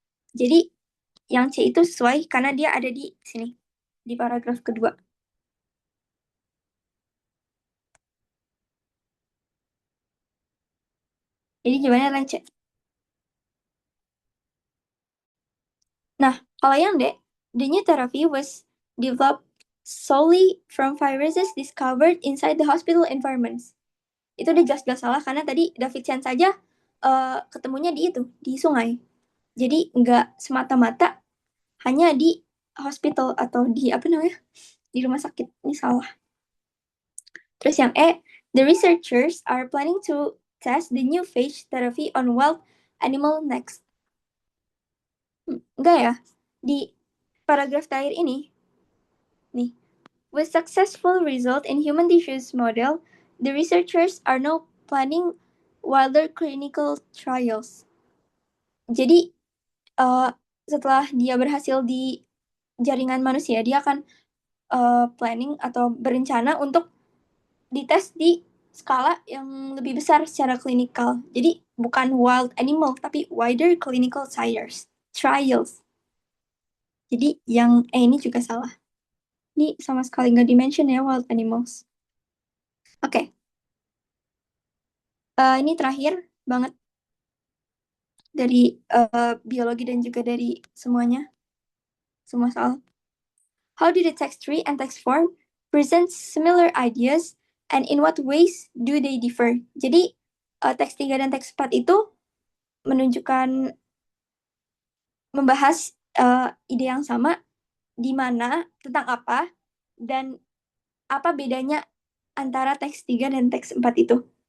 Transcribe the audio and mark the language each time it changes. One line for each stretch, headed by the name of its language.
Indonesian: Jadi yang C itu sesuai karena dia ada di sini, di paragraf kedua. Jadi jawabannya adalah C. Nah, kalau yang D,
English: the new therapy was developed solely from viruses discovered inside the hospital environments.
Indonesian: Itu udah jelas-jelas salah karena tadi David Chan saja ketemunya di itu, di sungai. Jadi nggak semata-mata hanya di hospital atau di di rumah sakit. Ini salah. Terus yang E,
English: the researchers are planning to test the new phage therapy on wild animal next.
Indonesian: Enggak ya. Di paragraf terakhir ini, nih,
English: with successful result in human tissues model, the researchers are now planning wilder clinical trials.
Indonesian: Jadi, setelah dia berhasil di jaringan manusia, dia akan planning atau berencana untuk dites di skala yang lebih besar secara klinikal. Jadi bukan wild animal, tapi
English: wider clinical trials.
Indonesian: Jadi yang ini juga salah. Ini sama sekali nggak dimention ya wild animals. Oke. Ini terakhir banget dari biologi dan juga dari semuanya. Semua soal.
English: How do the text 3 and text 4 present similar ideas and in what ways do they differ?
Indonesian: Jadi teks 3 dan teks 4 itu menunjukkan membahas ide yang sama di mana tentang apa dan apa bedanya antara teks 3 dan teks 4 itu.